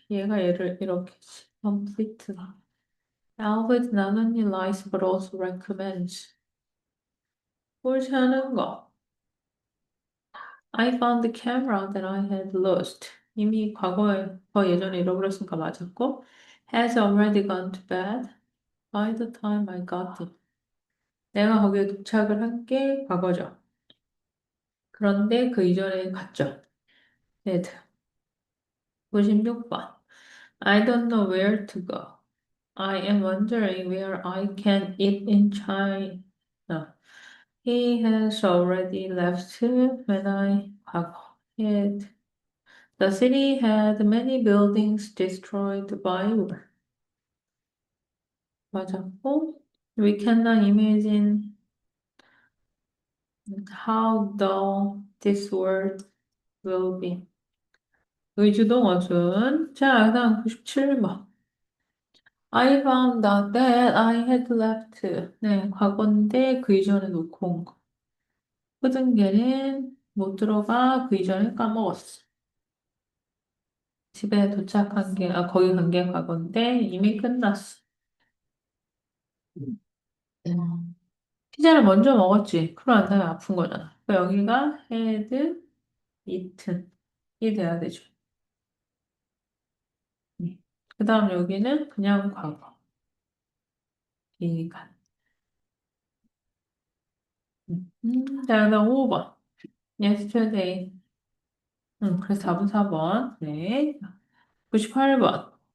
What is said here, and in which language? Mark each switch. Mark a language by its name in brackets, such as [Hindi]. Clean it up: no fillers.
[Korean] 얘가 얘를 이렇게 complete. [English] Albert not only lies but also recommends. [Korean] 옳지 않은 거. [English] I found the camera that I had lost. [Korean] 이미 과거에, 더 예전에 잃어버렸으니까 맞았고. [English] Has already gone to bed by the time I got it. [Korean] 내가 거기에 도착을 한 게 과거죠. 그런데 그 이전에 갔죠. had. 96번. [English] I don't know where to go. I am wondering where I can eat in China. He has already left when I 과거. Had. The city had many buildings destroyed by war. [Korean] 맞았고, [English] we cannot imagine how dull this world will be. [Korean] 의주동 어순. 자, 그다음 97번. [English] I found out that I had left. [Korean] 네, 과거인데 그 이전에 놓고 온 거. 모든 게는 못 들어가 그 이전에 까먹었어. 집에 도착한 게, 거기 간 게 과거인데 이미 끝났어. 음. 피자를 먼저 먹었지. 그럼 안 되면 아픈 거잖아. 그러니까 여기가 [English] had eaten. [Korean] 이 돼야 되죠. 그 다음 여기는 그냥 과거. 이간. 자, 그다음 5번. yesterday. 그래서 답은 4번. 네. 98번.